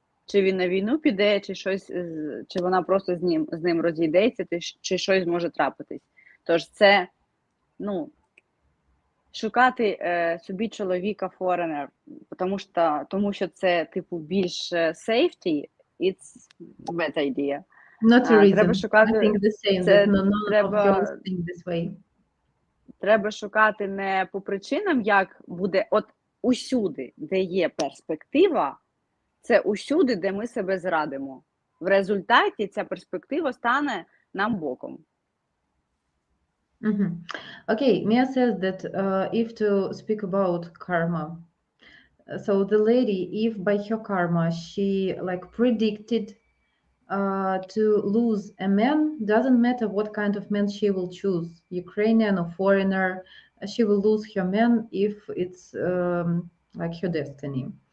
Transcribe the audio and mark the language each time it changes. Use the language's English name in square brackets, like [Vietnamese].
[Ukrainian] Чи він на війну піде, чи щось, чи вона просто з ним розійдеться, чи щось може трапитись. Тож це, шукати собі чоловіка форенер, тому що це, типу, більш safety, [English] it's bad idea. Not a reason. [Ukrainian] Треба шукати, [English] I think the same, that none of girls think this way. [Ukrainian] Треба шукати не по причинам, як буде, от усюди, де є перспектива, це усюди, де ми себе зрадимо. В результаті ця перспектива стане нам боком. [English] Okay, Mia says that if to speak about karma, so the lady, if by her karma she like predicted to lose a man, doesn't matter what kind of man she will choose, Ukrainian or foreigner, she will lose her man if it's like her destiny.